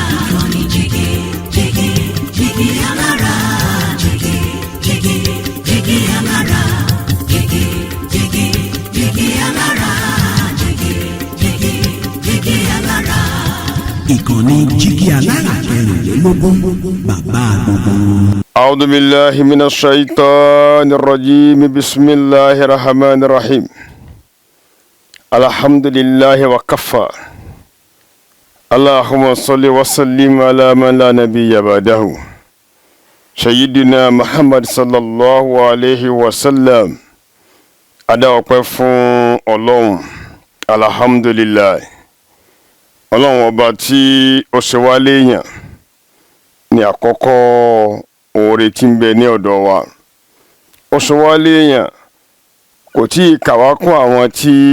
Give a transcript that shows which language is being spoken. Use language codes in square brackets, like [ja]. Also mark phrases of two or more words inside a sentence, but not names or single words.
[yo] Ìkànnì jẹ́gẹ́ alára. Jẹ́gẹ́ alára. Jẹ́gẹ́ alára. Jẹ́gẹ́ alára. Ìkànnì jẹ́gẹ́ alára ẹ̀rìnlélógún bàbá gbogbo. [ar] أعوذ بالله من الشيطان الرجيم بسم الله الرحمن الرحيم الحمد لله وكفى اللهم صل وسلم على من لا نبي بعده سيدنا محمد صلى الله عليه وسلم [yo] adáwọ̀pẹ́ fún Ọlọ́run alhamdulillah Ọlọ́run ọba tí ó ṣe wá léèyàn ní àkọ́kọ́ oore tí ń bẹ ní ọ̀dọ̀ wa ó sọ wá léèyàn kò tí ì kà wá kún àwọn tí